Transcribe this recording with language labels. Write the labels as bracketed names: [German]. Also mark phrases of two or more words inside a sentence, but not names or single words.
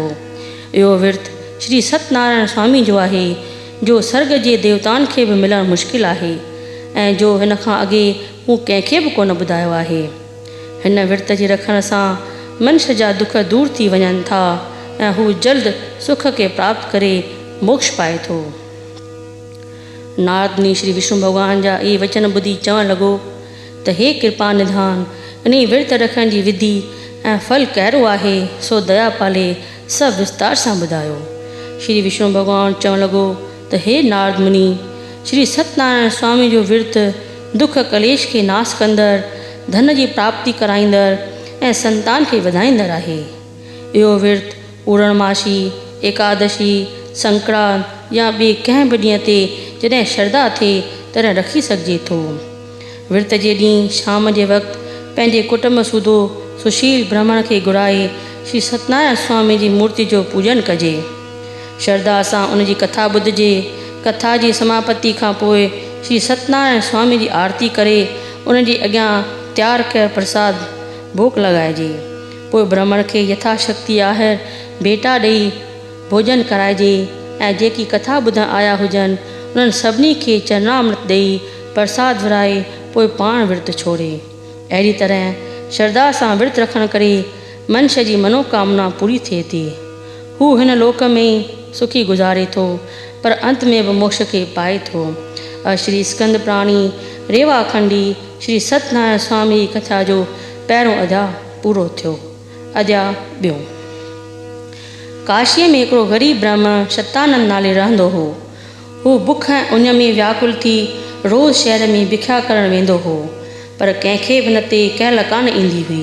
[Sindhi] इहो विर्त श्री सत्यनारायण स्वामी जो आहे, जो स्वर्ग जे देवताउनि खे बि मिलणु मुश्किल आहे ऐं जो हिन खां अॻे मूं कंहिंखे बि कोन ॿुधायो आहे। हिन विर्त जे रखण सां मनुष्य जा दुख दूर थी वञनि था ऐं हू जल्द सुख खे प्राप्त करे मोक्ष पाए थो। नारद मुनि श्री विष्णु भॻवान जा इहे वचन ॿुधी चवणु लॻो त हे कृपा निधान, इन विर्त रखण जी विधि ऐं फल कहिड़ो आहे सो दया पाले सभु विस्तार सां ॿुधायो। श्री विष्णु भॻवान चवणु लॻो त हे नारद मुनि, श्री सत्यनारायण स्वामी जो विर्त दुख कलेश खे नाश कंदड़, धन जी प्राप्ति कराईंदड़ ऐं संतान खे वधाईंदड़ आहे। इहो विर्त पूर्णमासी, एकादशी, संक्रांत या ॿिए कंहिं बि ॾींहं ते जॾहिं श्रद्धा थिए तॾहिं रखी सघिजे थो। विर्त जे ॾींहुं शाम जे वक़्तु पंहिंजे कुटुंब सूधो सुशील ब्राह्मण खे घुराए श्री सत्यनारायण स्वामी जी मूर्ति जो पूजन कजे। श्रद्धा सां उन जी कथा ॿुधिजे। कथा जी समापति खां पोइ श्री सत्यनारायण स्वामी जी आरती करे उन जे अॻियां तयारु कयल प्रसाद भोग लॻाइजे। पोइ ब्राह्मण खे यथाशक्ति आहर भेटा ॾेई भोजन कराइजे ऐं जेकी कथा ॿुधण आया हुजनि उन्हनि सभिनी खे चरणामृत ॾेई प्रसाद विराए पोइ पाण विर्त छोड़े। अहिड़ी तरह श्रद्धा सां विर्त रखण करे मनुष्य जी मनोकामना पूरी थिए थी। हू हिन लोक में सुखी गुज़ारे थो पर अंत में बि मोक्ष खे पाए थो। श्री स्कंद प्राणी रेवाखंडी श्री सत्यनारायण स्वामी कथा जो पहिरों अध्याय पूरो थियो। अध्याय ॿियो। काशीअ में हिकिड़ो ग़रीब ब्राह्मण शतानंद नाले रहंदो हो। हू बुख ऐं उन में व्याकुल थी रोज़ शहर में भिख्या करणु वेंदो हो पर कंहिंखे बि न ते कहल कान ईंदी हुई।